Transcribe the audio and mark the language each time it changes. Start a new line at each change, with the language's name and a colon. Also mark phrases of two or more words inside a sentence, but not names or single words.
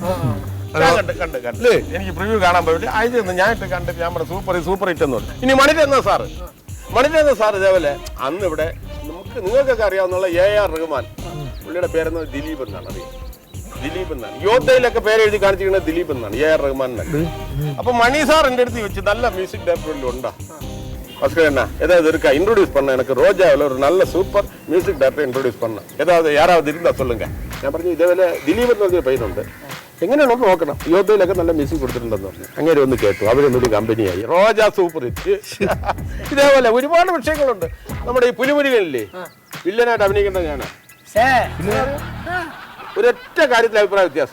Malayalam: എനിക്ക് പ്രിവ്യൂ കാണാൻ പോയിട്ട് അയച്ചു ഞാൻ ഇട്ട് കണ്ടിട്ട് ഞാൻ പറഞ്ഞു
English: super hit
Malayalam: എന്ന് പറഞ്ഞു. ഇനി മണിരത്ന സാർ ഇതേപോലെ അന്ന് ഇവിടെ നിങ്ങൾക്കൊക്കെ അറിയാവുന്ന AR റഹ്മാൻ, പുള്ളിയുടെ പേരെന്ന് ദിലീപ് എന്നാണ്. അറിയാം, ദിലീപ് എന്നാണ്. യോദ്ധയിലൊക്കെ പേര് എഴുതി കാണിച്ചിരിക്കുന്നത് ദിലീപ് എന്നാണ്, AR റഹ്മാൻ എന്നാണ്. അപ്പൊ മണി സാർ എൻ്റെ അടുത്ത് വെച്ച് നല്ല മ്യൂസിക് ഡയറക്ടറിൽ ഉണ്ടാ
Tamil: என்ன ஏதாவது இருக்கா இன்ட்ரோடியூஸ் பண்ண, எனக்கு ரோஜாவில் ஒரு நல்ல
English: super music director
Tamil: இன்ட்ரோடியூஸ் பண்ண, ஏதாவது யாராவது இருந்தால் சொல்லுங்க.
Malayalam: ഞാൻ പറഞ്ഞു ഇതേപോലെ ദിലീപ് എന്ന് പറഞ്ഞൊരു പയ്യനുണ്ട്, എങ്ങനെയാണോ നോക്കണം, യോദ്ധയിലൊക്കെ നല്ല മ്യൂസിക് കൊടുത്തിട്ടുണ്ടെന്ന് പറഞ്ഞു. അങ്ങനെ ഒന്ന് കേട്ടു, അവരൊന്നൊരു കമ്പനിയായി, റോജ
English: super hit.
Malayalam: ഇതേപോലെ ഒരുപാട് വിഷയങ്ങളുണ്ട്. നമ്മുടെ ഈ പുലിമുരുകനില്ലേ വില്ലനായിട്ട് അഭിനയിക്കേണ്ടത് ഞാനാ. ഒരൊറ്റ കാര്യത്തിൽ അഭിപ്രായ വ്യത്യാസം.